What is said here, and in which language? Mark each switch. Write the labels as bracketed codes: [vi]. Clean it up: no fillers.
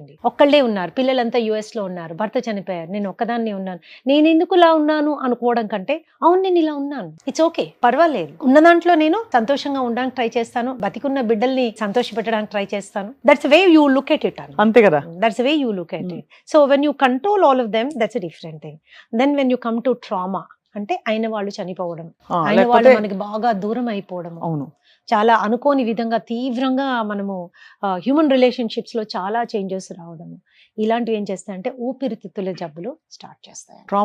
[te] ఒక్కళ్ళే ఉన్నారు, పిల్లలంతా US లో ఉన్నారు, భర్త చనిపోయారు, నేను ఒక్కదాన్ని ఉన్నాను, నేను ఎందుకు ఇలా ఉన్నాను అనుకోవడం కంటే అవును నేను ఇలా ఉన్నాను, ఇట్స్ ఓకే, పర్వాలేదు, ఉన్న దాంట్లో నేను సంతోషంగా ఉండడానికి ట్రై చేస్తాను, బతికున్న బిడ్డల్ని సంతోష పెట్టడానికి ట్రై చేస్తాను. [en] That's way you look at it. [te] అంతే కదా. [en] That's the way you look at it. So when you control all of them, that's a different thing. Then when you come to trauma, [te] అంటే అయిన వాళ్ళు చనిపోవడం, అయిన వాళ్ళు మనకి బాగా దూరం అయిపోవడం, అవును, చాలా అనుకోని విధంగా తీవ్రంగా మనము హ్యూమన్ రిలేషన్షిప్స్ లో చాలా చేంజెస్ రావడం, ఇలాంటివి ఏం చేస్తాయంటే ఊపిరితిత్తుల జబ్బులు స్టార్ట్ చేస్తాయి.